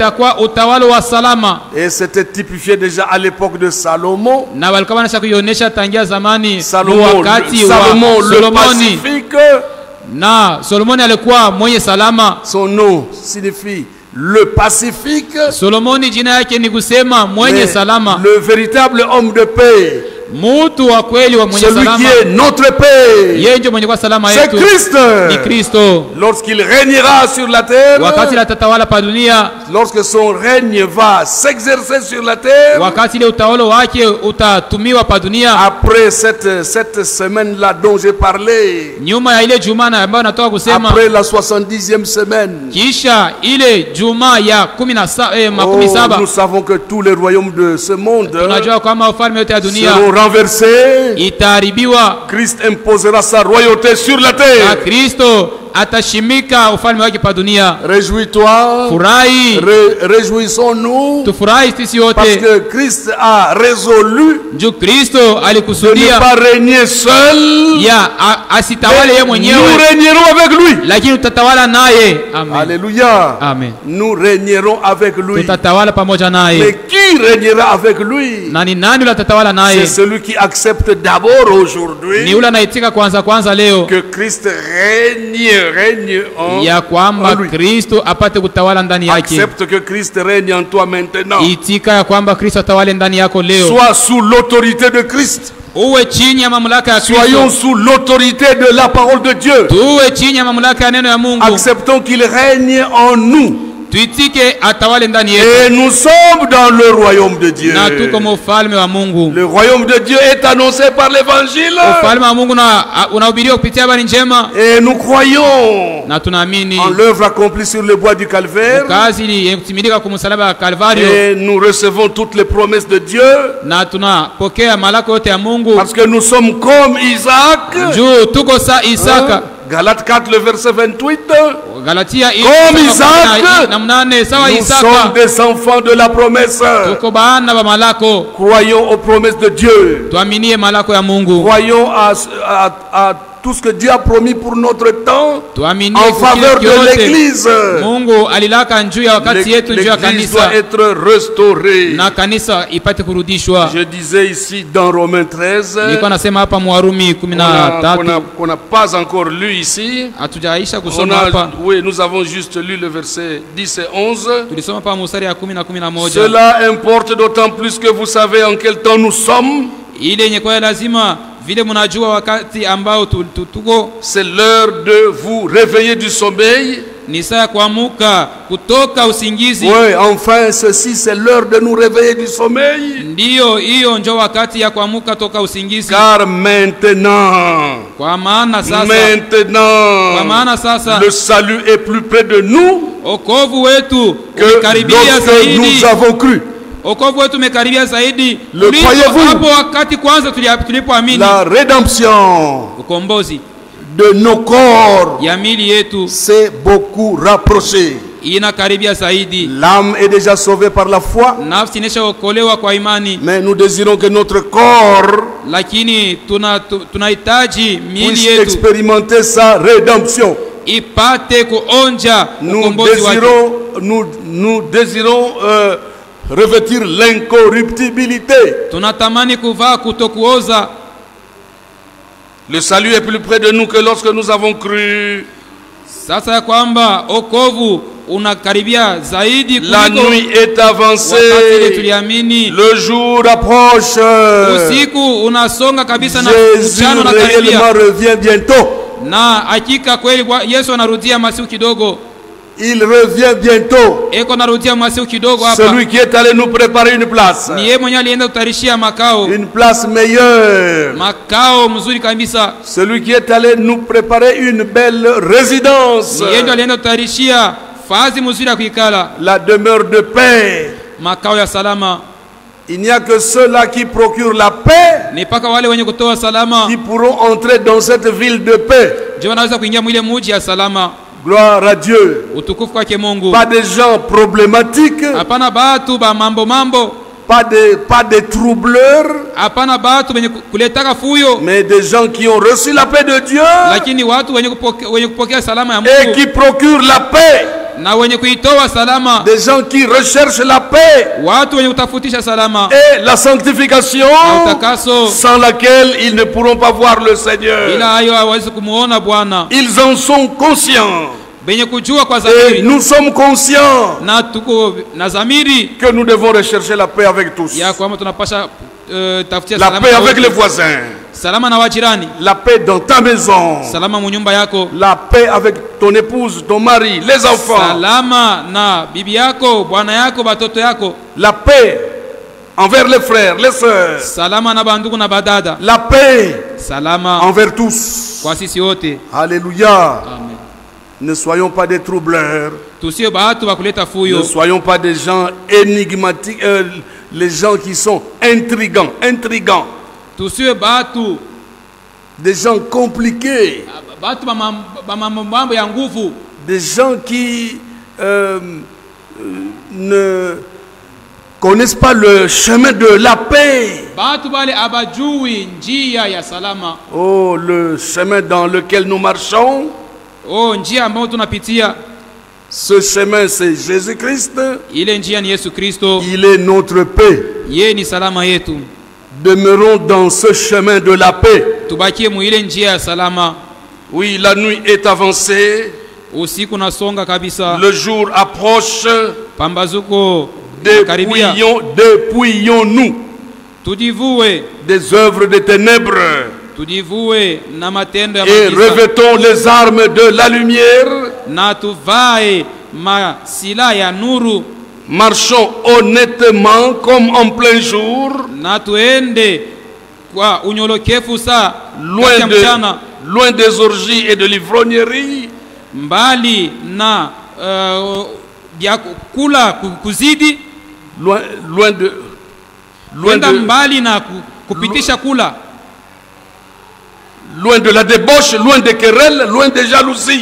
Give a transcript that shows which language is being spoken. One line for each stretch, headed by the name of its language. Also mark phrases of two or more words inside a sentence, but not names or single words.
French: Et c'était typifié déjà à l'époque de Salomon. Salomon le pacifique. Son nom signifie le pacifique,
Swahili: Solomoni jina yake ni kusema mwenye
French: mais
Swahili: salama,
French: le véritable homme de paix,
Swahili: mtu wa kweli wa mwenye
French: celui
Swahili: salama.
French: qui est notre paix,
Swahili: Yeye ndiye mwenye kwa salama
French: c'est
Swahili: yetu,
French: Christ.
Swahili: ni Kristo.
French: Lorsqu'il régnera sur la terre,
Swahili: Wakati atatawala pa dunia,
French: lorsque son règne va s'exercer sur la terre,
Swahili: wakati ile utawala wake utatumiwa pa dunia,
French: après cette semaine-là dont j'ai parlé,
Swahili: nyuma ya ile juma ambayo natoka kusema,
French: après la 70e semaine,
Swahili: kisha ile juma ya makumi saba,
French: nous savons que tous les royaumes de ce monde
Swahili: tunajua kwamba ufalme yote ya dunia
French: seront renversés.
Swahili: itaharibiwa
French: Christ imposera sa royauté sur la
Swahili: na
French: terre.
Swahili: Kristo atashimika ufalme wake pa dunia.
French: Réjouis-toi,
Swahili: Furahi,
French: réjouissons-nous,
Swahili: tufurahi sisi
French: parce
Swahili: wote,
French: que Christ a résolu
Swahili: juu Kristo
French: de ne
Swahili: alikusudia
French: pas régner seul.
Swahili: ya asitawale yeye
French: Nous
Swahili: mwenyewe,
French: régnerons avec lui.
Swahili: lakini tutatawala naye. Amen.
French: Alléluia. Amen. Nous régnerons avec lui.
Swahili: Tutatawala pamoja
French: Mais
Swahili: naye.
French: qui régnera avec lui?
Swahili: Na ni nani yule atatawala
French: C'est
Swahili: naye?
French: celui qui accepte d'abord
Swahili: Ni
French: aujourd'hui
Swahili: yule anaitika kwanza leo
French: que Christ règne en
Swahili: ya kwamba
French: lui.
Swahili: Kristo apate kutawala ndani yake.
French: Accepte que Christ règne en toi maintenant.
Swahili: Itika ya kwamba Kristo atawale ndani yako leo.
French: Sois sous l'autorité de Christ.
Swahili: Uwe chini ya mamlaka ya
French: Soyons
Swahili: Kristo.
French: sous l'autorité de la parole de Dieu.
Swahili: Tuwe chini ya mamlaka ya neno ya Mungu.
French: Acceptons qu'il règne en nous.
Swahili: Tuitike atawale ndani yetu.
French: Et nous sommes dans le royaume de Dieu.
Swahili: Na tuko mfalme wa Mungu.
French: Le royaume de Dieu est annoncé par l'évangile.
Swahili: Ufalme wa Mungu unahubiriwa kupitia habari njema,
French: Et nous croyons
Swahili: na tunaamini
French: en l'œuvre accomplie sur le bois du calvaire.
Swahili: kazi yenye kutimilika kwa msalaba wa Kalvario,
French: Et nous recevons toutes les promesses de Dieu.
Swahili: na tunapokea malako yote ya Mungu
French: Parce que nous sommes comme Isaac.
Swahili: juu tuko sa Isaka.
French: Galates 4, le verset 28.
Swahili: Galatia
French: Comme Isaac,
Swahili: na mnane sawa
French: Nous sommes
Swahili: Isaka,
French: des enfants de la promesse.
Swahili: tuko baana ba malako.
French: Croyons aux promesses de Dieu.
Swahili: Tuaminie malako ya Mungu,
French: Croyons à tout ce que Dieu a promis pour notre temps
Swahili: tuaminie
French: en
Swahili: kwa kile
French: faveur de
Swahili: kiote
French: l'Église.
Swahili: Mungu alilaka njuu ya wakati yetu, njuu ya
French: L'Église
Swahili: kanisa,
French: doit être restaurée.
Swahili: na kanisa ipate kurudishwa.
French: Je disais ici dans Romains 13,
Swahili: Nilikuwa nasema hapa Mwarumi
French: qu'on
Swahili: 13,
French: n'a pas encore lu ici.
Swahili: hatujaisha kusoma hapa.
French: Oui, nous avons juste lu le verset 10 et 11.
Swahili: Tulisoma hapa mstari ya 10 na 11.
French: Cela importe d'autant plus que vous savez en quel temps nous sommes.
Swahili: Ile yenye kwa lazima vile mnajua wakati ambao tuko,
French: C'est l'heure de vous réveiller du sommeil.
Swahili: ni saa ya kuamuka kutoka usingizi.
French: Oui, enfin, ceci, c'est l'heure de nous réveiller du sommeil.
Swahili: Ndiyo, hiyo njo wakati ya kuamuka toka usingizi.
French: Car maintenant,
Swahili: Kwa maana sasa,
French: le salut est plus près de nous
Swahili: okovu wetu
French: que
Swahili: umekaribia
French: lorsque nous
Swahili: zaidi.
French: avons cru.
Swahili: Okovu wetu umekaribia zaidi
French: Le
Swahili: kuliko
French: croyez-vous?
Swahili: hapo wakati kwanza tulipoamini.
French: La rédemption
Swahili: Ukombozi
French: de nos corps
Swahili: ya mili yetu
French: s'est beaucoup rapprochée.
Swahili: inakaribia zaidi.
French: L'âme est déjà sauvée par la foi,
Swahili: Nafsi inashaokolewa kwa imani,
French: mais nous désirons que notre corps
Swahili: lakini tunahitaji miili
French: puisse
Swahili: yetu
French: expérimenter sa rédemption.
Swahili: ipate kuonja
French: Nous
Swahili: ukombozi wake.
French: désirons revêtir l'incorruptibilité.
Swahili: Tunatamani kuvaa kutokuoza.
French: Le salut est plus près de nous que lorsque nous avons cru.
Swahili: Sasa ya kwamba okovu unakaribia zaidi
French: La
Swahili: kuliko
French: nuit est
Swahili: wakati ile
French: avancée.
Swahili: tuliamini.
French: Le jour approche.
Swahili: Usiku unasonga kabisa na
French: Jésus
Swahili: mchana unakaribia,
French: réellement revient bientôt.
Swahili: na hakika kweli Yesu anarudia masiku kidogo.
French: Il revient bientôt.
Swahili: Eko narudia masiku kidogo hapa.
French: Celui qui est allé nous préparer une place.
Swahili: Ni yeye mwenyewe alienda kutarishia makao,
French: Une place meilleure.
Swahili: makao mzuri kabisa.
French: Celui qui est allé nous préparer une belle résidence.
Swahili: Ni yeye alienda kutarishia fazi mzuri ya kuikala,
French: La demeure de paix.
Swahili: makao ya salama.
French: Il n'y a que ceux-là qui procurent la paix
Swahili: Ni paka wale wenye kutoa salama
French: qui pourront entrer dans cette ville de paix.
Swahili: ndio wanaweza kuingia mwile muji ya salama.
French: Gloire à Dieu.
Swahili: Utukufu kwake Mungu.
French: Pas des gens problématiques,
Swahili: Hapana batu ba mambo,
French: pas des troubleurs,
Swahili: hapana batu wenye kuletaka fuyo,
French: mais des gens qui ont reçu la paix de Dieu
Swahili: lakini watu wenye kupokea salama ya
French: et
Swahili: Mungu
French: qui procurent la paix.
Swahili: na wenye kuitoa salama,
French: Des gens qui recherchent la paix
Swahili: watu wenye kutafutisha salama
French: et la sanctification,
Swahili: na utakaso,
French: sans laquelle ils ne pourront pas voir le Seigneur.
Swahili: ila hayo hawezi kumuona Bwana.
French: Ils en sont conscients.
Swahili: benye kujua kwa
French: Et
Swahili: zamiri
French: nous sommes conscients
Swahili: na tuko na zamiri
French: que nous devons rechercher la paix avec tous.
Swahili: ya kwamba tunapasha tafutia
French: La
Swahili: salama
French: paix
Swahili: na
French: avec
Swahili: wote.
French: les voisins.
Swahili: Salama na wajirani,
French: La paix dans ta maison.
Swahili: salama mu nyumba yako,
French: La paix avec ton épouse, ton mari, les enfants.
Swahili: salama na bibi yako, bwana yako, batoto yako,
French: La paix envers les frères, les sœurs.
Swahili: salama na bandugu na badada,
French: La paix
Swahili: salama
French: envers tous.
Swahili: kwa sisi wote.
French: Alléluia. Amen. Ne soyons pas des troubleurs.
Swahili: Tusiwe batu bakuleta
French: Ne
Swahili: fuyo,
French: soyons pas des gens énigmatiques. Les gens qui sont intrigants.
Swahili: tusiwe batu
French: Des gens compliqués.
Swahili: batu mambo ya nguvu,
French: Des gens qui ne connaissent pas le chemin de la paix.
Swahili: batu bale abajui njia ya salama.
French: Oh, le chemin dans lequel nous marchons.
Swahili: Oh, njia ambayo tunapitia,
French: Ce chemin, c'est Jésus-Christ.
Swahili: ile njia ni Yesu Kristo,
French: Il est notre paix.
Swahili: yeye ni salama yetu.
French: Demeurons dans ce chemin de la paix.
Swahili: Tubakie mu ile njia ya salama.
French: Oui, la nuit est avancée.
Swahili: Usiku nasonga kabisa,
French: Le jour approche.
Swahili: pambazuko karibia.
French: Dépouillons-nous
Swahili: Tujivue,
French: des œuvres des ténèbres
Swahili: tujivue na matendo ya
French: et
Swahili: magiza,
French: revêtons les armes de la lumière.
Swahili: na tuvae masila ya nuru,
French: Marchons honnêtement comme en plein jour,
Swahili: na tuende kwa unyolokefu saa kati ya mchana,
French: loin des orgies et de l'ivrognerie,
Swahili: mbali na vya kula kuzidi,
French: loin
Swahili: kwenda mbali na kupitisha kula,
French: loin de la débauche, loin des querelles, loin des jalousies.